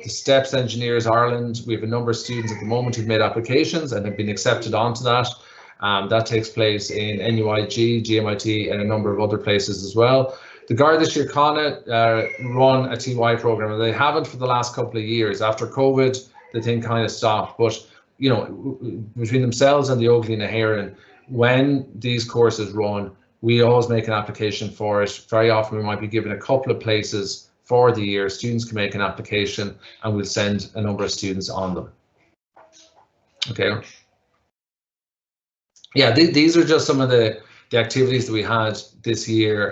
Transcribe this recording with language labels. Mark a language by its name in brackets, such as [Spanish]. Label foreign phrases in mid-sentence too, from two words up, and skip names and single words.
[English] The STEPS Engineers Ireland, we have a number of students at the moment who've made applications and have been accepted onto that. That takes place in NUIG, GMIT, and a number of other places as well. The Garda Síochána run a TY program, and they haven't for the last couple of years. After COVID, the thing kind of stopped. But between themselves and the Óglaigh na hÉireann, when these courses run, we always make an application for it. Very often we might be given a couple of places for the year. Students can make an application and we'll send a number of students on them. Okay. Yeah, these are just some of the activities that we had this year.